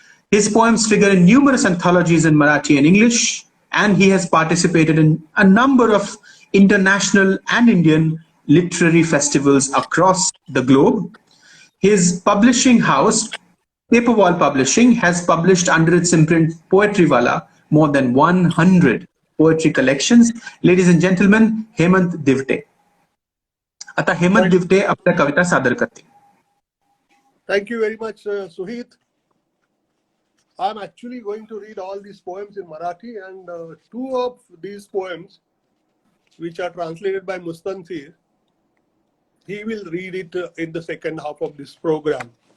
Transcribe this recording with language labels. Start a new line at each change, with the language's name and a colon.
English: His poems figure in numerous anthologies in Marathi and English, and he has participated in a number of international and Indian literary festivals across the globe. His publishing house, Paperwall Publishing, has published under its imprint Poetry Wala more than 100 poetry collections. Ladies and gentlemen, Hemant Divte.
Marathi: आता हेमंत दिवटे आपल्या कविता सादर करतील.
English: Thank you very much, Suhit. I'm actually going to read all these poems in Marathi, and 2 of these poems, which are translated by Mustansir, he will read it in the second half of this program.